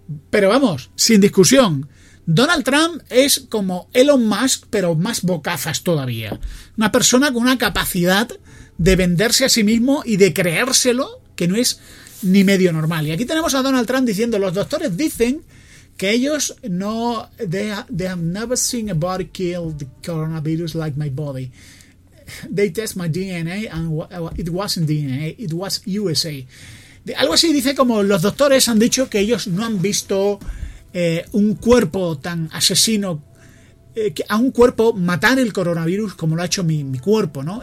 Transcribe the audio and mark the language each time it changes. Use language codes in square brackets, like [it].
[es] Pero vamos, sin discusión. Donald Trump es como Elon Musk, pero más bocazas todavía. Una persona con una capacidad de venderse a sí mismo y de creérselo, que no es ni medio normal. Y aquí tenemos a Donald Trump diciendo: los doctores dicen que ellos no... [en] They have never seen a body kill the coronavirus like my body. They test my DNA and it wasn't DNA, it was USA. [es] Algo así dice, como los doctores han dicho que ellos no han visto un cuerpo tan asesino, a un cuerpo matar el coronavirus como lo ha hecho mi cuerpo, ¿no?